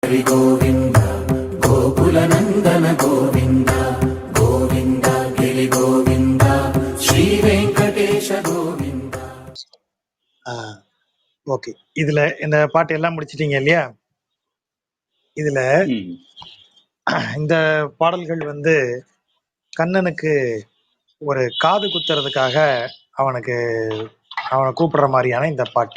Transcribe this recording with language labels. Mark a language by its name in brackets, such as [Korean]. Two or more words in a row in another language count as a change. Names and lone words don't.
[Telugu] హరి గోవింద గోకుల నందన గోవింద గోవింద గిరి గోవింద శ్రీ వెంకటేశ గోవింద. [Tamil] ஓகே, இதுல இந்த பாட்டு எல்லாம் முடிச்சிட்டீங்க இல்லையா? இதுல இந்த பாடல்கள் வந்து கண்ணனுக்கு ஒரு காது குத்துறதுக்காக அவனை கூப்பிடுற மாதிரியான இந்த பாட்டு.